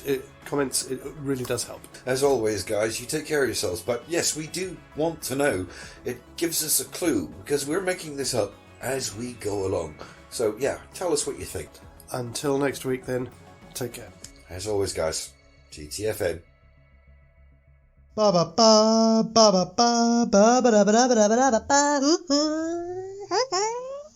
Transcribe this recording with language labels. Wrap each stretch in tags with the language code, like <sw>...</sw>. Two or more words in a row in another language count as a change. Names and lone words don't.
<en>It really does help. As always, guys, you take care of yourselves. But yes, we do want to know. It gives us a clue, because we're making this up as we go along. So yeah, tell us what you think. Until next week, then, take care. As always, guys, GTFN. Ba ba ba ba ba ba ba ba ba ba ba ba ba ba.</en>